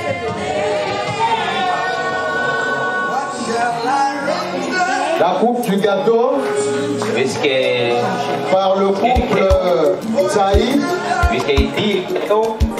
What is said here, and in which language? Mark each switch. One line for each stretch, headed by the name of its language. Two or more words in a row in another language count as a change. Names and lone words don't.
French: La coupe du gâteau.
Danish: Vi skal
French: par le couple Saïd.
Danish: Vi skal dele gâteau.